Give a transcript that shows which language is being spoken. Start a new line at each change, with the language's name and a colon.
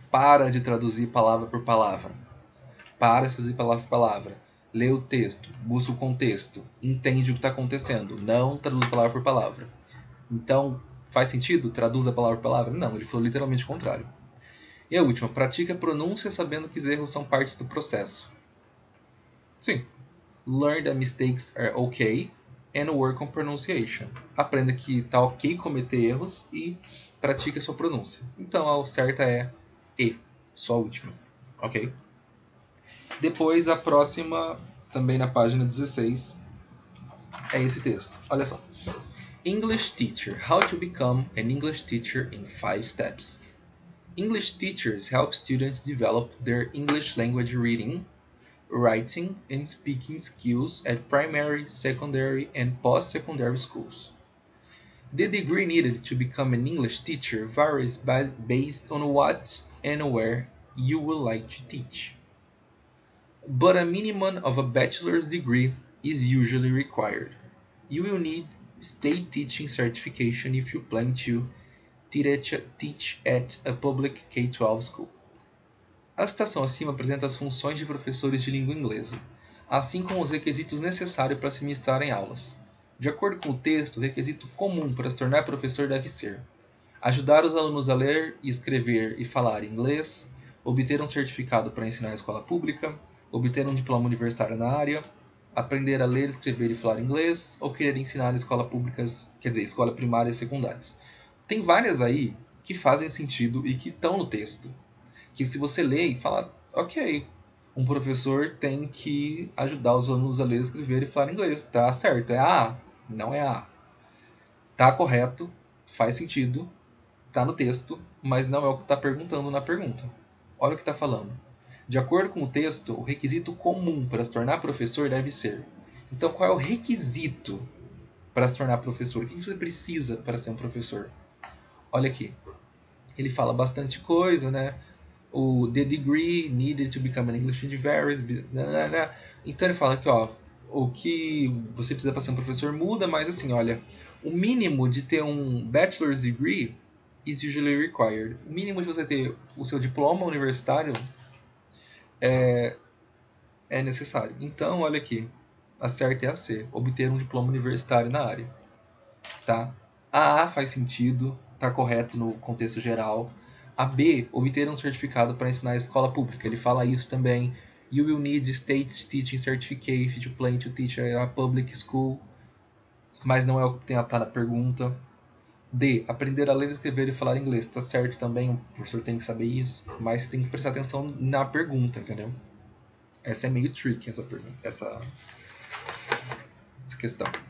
Portuguese: Para de traduzir palavra por palavra. Para de traduzir palavra por palavra. Lê o texto, busca o contexto, entende o que está acontecendo. Não traduz palavra por palavra. Então, faz sentido? Traduz a palavra por palavra? Não, ele falou literalmente o contrário. E a última, pratique a pronúncia sabendo que os erros são partes do processo. Sim.
English: Learn that mistakes are okay and work on pronunciation.
Portuguese: Aprenda que tá ok cometer erros e pratique a sua pronúncia. Então a certa é E, só a última. Ok? Depois a próxima, também na página 16, é esse texto. Olha só. English Teacher.
English: How to become an English teacher in 5 steps. English teachers help students develop their English language reading, writing, and speaking skills at primary, secondary, and post-secondary schools. The degree needed to become an English teacher varies based on what and where you would like to teach. But a minimum of a bachelor's degree is usually required. You will need state teaching certification if you plan to teach at a public K-12 school.
Portuguese: A citação acima apresenta as funções de professores de língua inglesa, assim como os requisitos necessários para se ministrarem aulas. De acordo com o texto, o requisito comum para se tornar professor deve ser ajudar os alunos a ler, escrever e falar inglês, obter um certificado para ensinar em escola pública, obter um diploma universitário na área, aprender a ler, escrever e falar inglês, ou querer ensinar em escola públicas, quer dizer, escola primária e secundárias. Tem várias aí que fazem sentido e que estão no texto. Que se você lê e fala, ok, um professor tem que ajudar os alunos a ler, escrever e falar inglês. Tá certo, é A, não é A. Tá correto, faz sentido, tá no texto, mas não é o que está perguntando na pergunta. Olha o que está falando. De acordo com o texto, o requisito comum para se tornar professor deve ser. Então, qual é o requisito para se tornar professor? O que você precisa para ser um professor? Olha aqui. ele fala bastante coisa, né?
English: O the degree needed to become an English teacher varies.
Portuguese: Então ele fala que, ó, o que você precisa para ser um professor muda, mas assim, olha, o mínimo de ter um
English: bachelor's degree is usually required.
Portuguese: O mínimo de você ter o seu diploma universitário é necessário. Então, olha aqui, a certa é a C, obter um diploma universitário na área, tá? A faz sentido, tá correto no contexto geral. A B, obter um certificado para ensinar a escola pública. Ele fala isso também.
English: You will need state teaching certificate to plan to teach a public school.
Portuguese: Mas não é o que tá na pergunta. D, aprender a ler, escrever e falar inglês. Tá certo também, o professor tem que saber isso. Mas tem que prestar atenção na pergunta, entendeu? Essa é meio tricky, essa pergunta, essa questão.